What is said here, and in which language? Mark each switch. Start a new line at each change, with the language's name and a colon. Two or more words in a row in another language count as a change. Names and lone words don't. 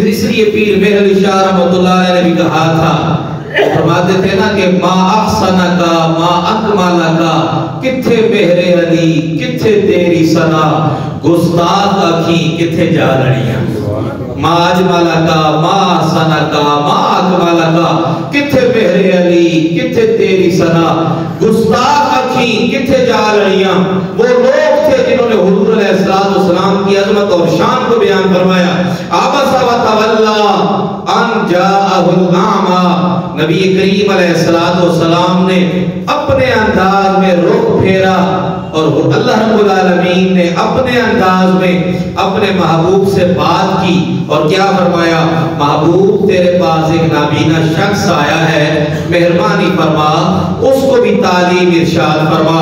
Urdu: اسی لیے پیر مہر علی شاہ رحمۃ اللہ علیہ نے بھی کہا تھا، فرماتے تھے نا کہ
Arabic: ما احسنکا ما اکملکا،
Punjabi: کتھے مہر علی کتھے تیری ثنا، گستاخ اکھی کتھے جالڑیاں،
Arabic: ما اجملکا ما احسنکا ما اکملکا،
Punjabi: کتھے مہر علی کتھے تیری ثنا، گستاخ اکھی کتھے جالڑیاں۔
Urdu: وہ لوگ تھے جنہوں نے حضور علیہ السلام کی عظمت اور شان کو بیان فرمایا۔
Arabic: عبس وتولی ان جاءہ الاعمی،
Urdu: نبی کریم علیہ السلام نے اپنے انداز میں رخ پھیرا اور اللہ رب العالمین نے اپنے انداز میں اپنے محبوب سے بات کی اور کیا فرمایا، محبوب تیرے پاس ایک نابینا شخص آیا ہے، مہربانی فرما اس کو بھی تعلیم ارشاد فرما۔